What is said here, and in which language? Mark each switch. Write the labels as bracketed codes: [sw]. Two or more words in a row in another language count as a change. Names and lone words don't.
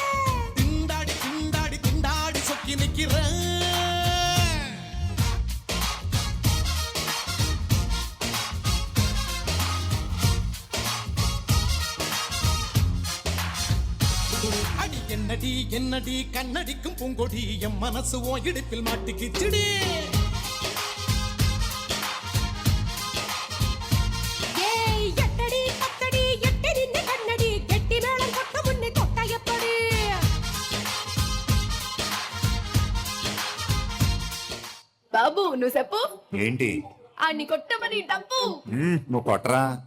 [ta] திண்டாடி திண்டாடி திண்டாடி சொக்கி நிக்கிற அடி என்னடி என்னடி கண்ணடிக்கும் பூங்கொடி என் மனசு ஓ இடுப்பில் மாட்டிக்கிச்சுடி எட்டடி பத்தடி எட்டடி கண்ணடி கெட்டி மேளம் கொட்ட முன்னே கொட்ட எப்படி [te] బాబు నువ్వు చెప్పు ఏంటి అన్ని కొట్టమని డబ్బు నువ్వు కొట్టరా